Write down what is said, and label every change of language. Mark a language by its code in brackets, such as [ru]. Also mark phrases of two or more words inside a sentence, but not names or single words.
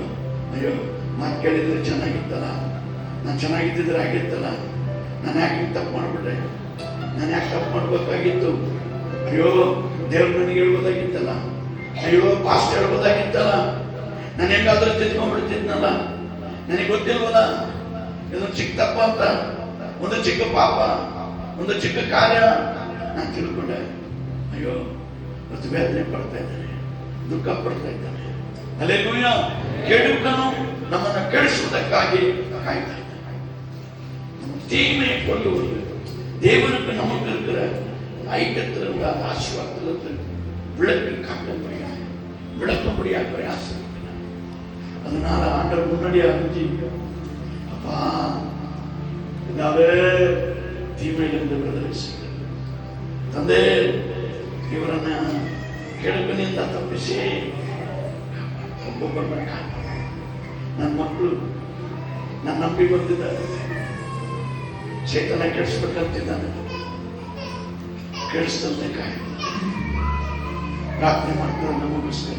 [kn] ಅಯ್ಯೋ ಮಾತು ಕೇಳಿದ್ರೆ ಚೆನ್ನಾಗಿತ್ತಲ್ಲ, ನಾನು ಚೆನ್ನಾಗಿದ್ದಿದ್ರೆ ಆಗಿತ್ತಲ್ಲ, ನಾನು ಯಾಕೆ ತಪ್ಪು ಮಾಡಿಬಿಟ್ಟೆ, ನಾನು ಯಾಕೆ ತಪ್ಪು ಮಾಡ್ಬೇಕಾಗಿತ್ತು, ಅಯ್ಯೋ ದೇವ್ರ ನನಗೆ ಹೇಳ್ಬೋದಾಗಿತ್ತಲ್ಲ, ಅಯ್ಯೋ ಪಾಸ್ಟ್ ಹೇಳ್ಬೋದಾಗಿತ್ತಲ್ಲ, ನಾನು ಹೆಂಗಾದ್ರೂ ತಿದ್ಕೊಂಡ್ಬಿಡ್ತಿದ್ನಲ್ಲ, ನನಗೆ ಗೊತ್ತಿಲ್ವಲ್ಲ ಇದೊಂದು ಚಿಕ್ಕ ತಪ್ಪ ಅಂತ, ಒಂದು ಚಿಕ್ಕ ಪಾಪ, ಒಂದು ಚಿಕ್ಕ ಕಾರ್ಯ ನಾನು ತಿಳ್ಕೊಂಡೆ. ಅಯ್ಯೋ ಮತ್ತು ವೇದನೆ ಪಡ್ತಾ ಇದ್ದಾನೆ, ದುಃಖ ಪಡ್ತಾ ಇದ್ದಾನೆ. ಹಲ್ಲೆಲೂಯಾ. ಕೆಡುಕನು ನಮ್ಮನ್ನು ಕೆಡಿಸುವುದಕ್ಕಾಗಿ ಕಾಯ್ತಾ ಇದ್ದಾನೆ. ನಮ್ಮ ತೀಮೆ ಕೊಲ್ಲುವುದು, [ta] தேவனுக்கு நமக்கு இருக்கிற ஐக்கியத்திலிருந்து அந்த ஆசீர்வாதத்திலிருந்து விளக்கி காட்டும்படியாக விளக்கும்படியாக பிரயாசம். அதனால ஆண்டவர் முன்னாடி அறிஞ்சு, அப்பா இதாவே தீமையிலிருந்து விடுதலை செய்ய [kn] ತಂದೆ, ಇವರನ್ನ ಕೆಡುಕನಿಂದ ತಪ್ಪಿಸಿ ಒಬ್ಬೊಬ್ಬರನ್ನ ಕಾಪಾಡಿ. ನನ್ನ ಮಕ್ಕಳು ನನ್ನ ನಂಬಿ ಬಂದಿದ್ದಾರೆ, ಚೇತನ ಕೆಡಿಸ್ಬೇಕಂತಿದ್ದಾನೆ, ಕೆಡಿಸ್ದಂತೆ ಕಾಯಿ ಪ್ರಾರ್ಥನೆ ಮಾಡ್ತಾರೆ ನಮಗೋಸ್ಕರ.